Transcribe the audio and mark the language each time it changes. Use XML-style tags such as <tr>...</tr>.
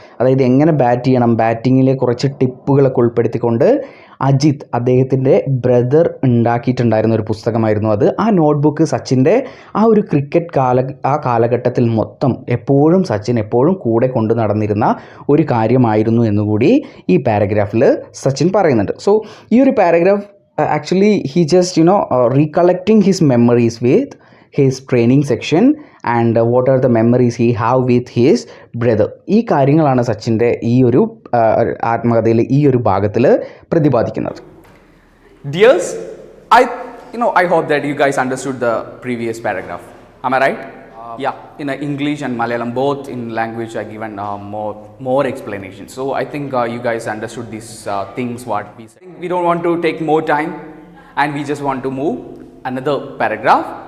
<ml>അതായത് എങ്ങനെ ബാറ്റ് ചെയ്യണം, ബാറ്റിങ്ങിലെ കുറച്ച് ടിപ്പുകളൊക്കെ ഉൾപ്പെടുത്തിക്കൊണ്ട് അദ്ദേഹത്തിൻ്റെ ബ്രദർ ഉണ്ടാക്കിയിട്ടുണ്ടായിരുന്ന ഒരു പുസ്തകമായിരുന്നു അത്. ആ നോട്ട്ബുക്ക് സച്ചിൻ്റെ ആ ഒരു ക്രിക്കറ്റ് കാലഘട്ടത്തിൽ മൊത്തം സച്ചിൻ എപ്പോഴും കൂടെ കൊണ്ടു നടന്നിരുന്ന ഒരു കാര്യമായിരുന്നു എന്നുകൂടി ഈ പാരഗ്രാഫിൽ സച്ചിൻ പറയുന്നുണ്ട്.</ml> <en>so</en> <ml>ഈ ഒരു</ml> <en>Paragraph actually he just recollecting his memories with his training section and what are the memories he have with his brother.</en> <ml>ഈ കാര്യങ്ങളാണ് സച്ചിൻ്റെ ഈ ഒരു ആത്മകഥയിൽ ഈ ഒരു ഭാഗത്തിൽ പ്രതിപാദിക്കുന്നത്.</ml> <en>Dears, I hope that you guys understood the previous paragraph. Am I right? Yeah, in English and Malayalam, both in language are given more explanation. So I think you guys understood these things what we said. We don't want to take more time and we just want to move another paragraph.</en>